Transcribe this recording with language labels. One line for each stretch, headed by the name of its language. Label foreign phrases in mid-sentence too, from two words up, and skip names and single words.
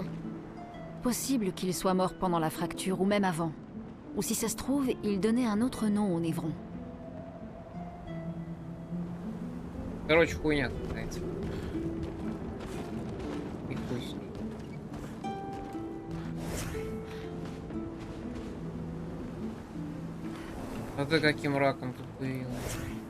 French: Possible qu'il soit mort pendant la fracture ou même avant. Ou si ça se trouve, il donnait un autre nom aux Névrons.
Russian: Короче, хуйня какая-то. И хуй с ней. А ты каким раком тут появилась?